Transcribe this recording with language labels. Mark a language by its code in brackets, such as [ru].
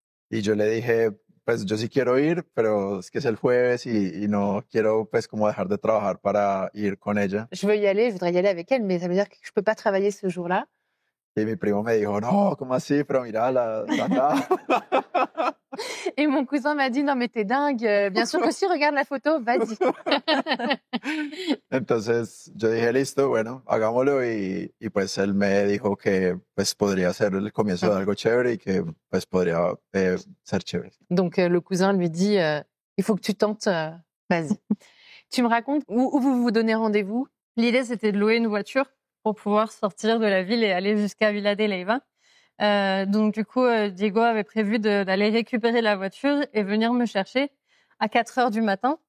[es] Y yo le dije, pues yo sí quiero ir, pero es que es el jueves y no quiero pues como dejar de trabajar para ir con ella. [fr] Je veux y aller, je voudrais y aller avec elle, mais ça veut dire que je peux pas travailler ce jour-là. [es] Y mi primo me dijo, no, ¿cómo así? Pero mira, acá. [fr] Et mon cousin m'a dit, non, mais t'es dingue. Bien sûr que si, regarde la photo, vas-y. [es] Entonces yo dije, listo, bueno, hagámoslo. Y pues él me dijo que pues podría ser el comienzo de algo chévere y que pues podría ser chévere. [fr] Donc le cousin lui dit, il faut que tu tentes, vas-y. Tu me racontes où vous vous donnez rendez-vous? L'idée, c'était de louer une voiture pour pouvoir sortir de la ville et aller jusqu'à Villa de Leyva. Donc du coup, Diego avait prévu d'aller récupérer la voiture et venir me chercher à 4h du matin.